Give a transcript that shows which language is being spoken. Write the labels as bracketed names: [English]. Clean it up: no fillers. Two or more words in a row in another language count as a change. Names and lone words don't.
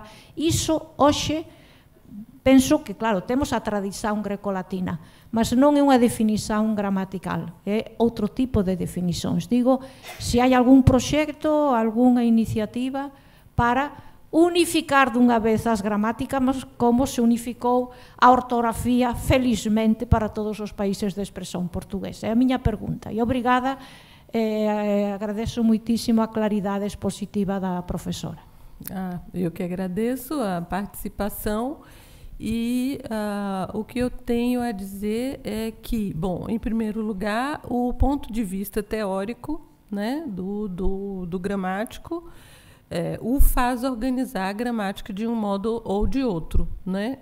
[Galician] Iso, hoxe, penso que, claro, temos a tradición grecolatina, mas non é unha definición gramatical, é outro tipo de definicións. Digo, se hai algún proxecto, algunha iniciativa para unificar dunha vez as gramáticas como se unificou a ortografía, felizmente, para todos os países de expresión portuguesa. É a miña pregunta. [Portuguese] E obrigada, agradeço muitísimo a claridade expositiva da professora. Eu que agradeço a participação. E o que eu tenho a dizer é que, bom, em primeiro lugar, o ponto de vista teórico, né, do gramático o faz organizar a gramática de um modo ou de outro, né?